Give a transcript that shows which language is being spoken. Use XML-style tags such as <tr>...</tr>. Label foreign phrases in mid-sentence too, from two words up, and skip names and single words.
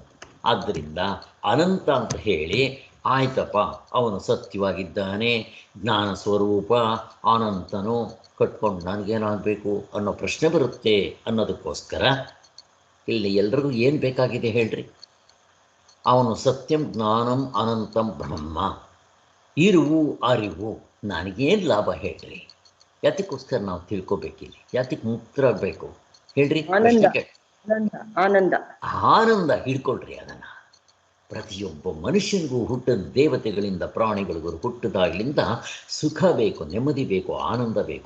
<kn>ಆದ್ದರಿಂದ ಅನಂತ ಅಂತ ಹೇಳಿ ಆಯ್ತಪ್ಪ, ಅವನು ಸತ್ಯವಾಗಿದ್ದಾನೆ, ಜ್ಞಾನ ಸ್ವರೂಪ, ಅನಂತನು, ಕಟ್ಕೊಂಡು ನನಗೇನಾಗಬೇಕು ಅನ್ನೋ ಪ್ರಶ್ನೆ ಬರುತ್ತೆ ಅನ್ನೋದಕ್ಕೋಸ್ಕರ ಇಲ್ಲಿ ಎಲ್ರಿಗೂ ಏನು ಬೇಕಾಗಿದೆ ಹೇಳ್ರಿ?</kn> <sa>ಅವನು ಸತ್ಯಂ ಜ್ಞಾನಂ ಅನಂತಂ ಬ್ರಹ್ಮ,</sa> <kn>ಇರುವು ಅರಿವು, ನನಗೇನು ಲಾಭ ಹೇಳ್ರಿ? ಯಾತಕ್ಕೋಸ್ಕರ ನಾವು ತಿಳ್ಕೊಬೇಕಿಲ್ಲಿ? ಯಾತಕ್ಕೆ ಮುಕ್ತರಾಗಬೇಕು ಹೇಳ್ರಿ? ಆನಂದ ಆನಂದ ಹಿಡ್ಕೊಳ್ರಿ ಅದನ್ನು. ಪ್ರತಿಯೊಬ್ಬ ಮನುಷ್ಯನಿಗೂ ಹುಟ್ಟಿದ ದೇವತೆಗಳಿಂದ ಪ್ರಾಣಿಗಳಿಗೂ ಹುಟ್ಟಿದಾಗಲಿಂದ ಸುಖ ಬೇಕು, ನೆಮ್ಮದಿ ಬೇಕು, ಆನಂದ ಬೇಕು.</kn>